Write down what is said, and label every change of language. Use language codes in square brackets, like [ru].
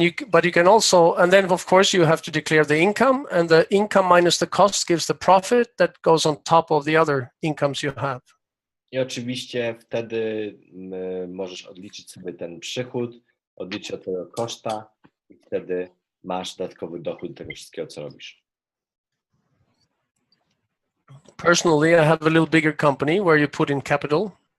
[en] But you can also, and then of course you have to declare the income, and the income minus the cost gives the profit that goes on top of the other incomes you have. [pl] I oczywiście wtedy możesz odliczyć sobie ten przychód, odliczyć od tego koszta i wtedy masz dodatkowy dochód do tego wszystkiego, co robisz. [en] Personally, I have a little bigger company where you put in capital.